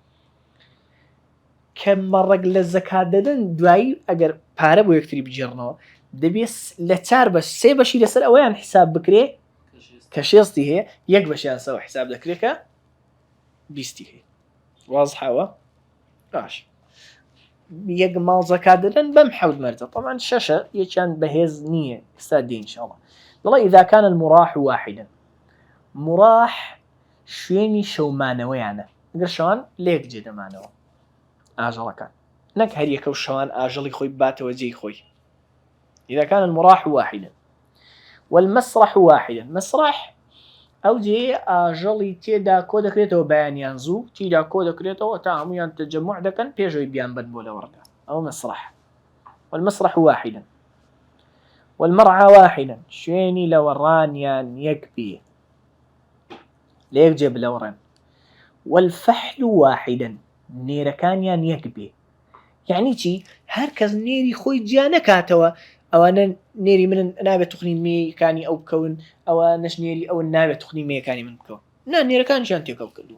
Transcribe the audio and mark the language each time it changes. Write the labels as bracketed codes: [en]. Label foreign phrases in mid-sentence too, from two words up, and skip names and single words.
[ckb] کە مەڕێک لە زەکات دەدەن دوایی ئەگەر پارە بۆ یەکتری بجێڕنەوە دەبێت لە 4 بەش 3 بەشی لەسەر ئەوەیان حساب بکرێ کە 60 هەیە، 1 بەشیان سەوە حساب دەکرێت کە 20 هەیە. وازحەوە؟ باش. یەک ماڵ زەکات دەدەن بەم حەوت مەرجە. طبعا 6 یەکیان بەهێز نییە، ئێستا دێ ئینشاءڵڵا. [ar] دەڵێ إذا كان المراح واحدا. [ckb] مراح شوێنی شەومانەوەیانە، ئەگەر شەوان لێک جێ دەمانەوە ئاژەڵەکان، نەک هەر یەکە و شەوان ئاژەڵی خۆی باتەوە جێی خۆی. [ar] إذا كان المراح واحدا. والمسرح واحدا. [ckb] مسرح ئەو جێ ئاژەڵی تێدا کۆ دەکرێتەوە بەیانیان زوو، تیدا کۆ دەکرێتەوە تا هەموویان تەجەموع دەکەن پێشەوەی بیان بن بۆ لە وەردا، ئەو مسرح. [ar] والمسرح واحدا. والمرعى واحدا. [ckb] شوێنی لەوەڕانیان یەک بێ، لە یەک جێ بلەوڕێن. [ar] والفحل واحدا. [ckb] نێرەکانیان یەک بێ. یعنی چی؟ هەر کەس نێری خۆی جیا نەکاتەوە، ئەوانە نێری من نابێت توخنی مێیەکانی ئەو بکەون، ئەوە نەشنێری ئەو نابێت توخنی مێیەکانی من بکەون، نا نێرەکانیان تێکەڵ کردووە.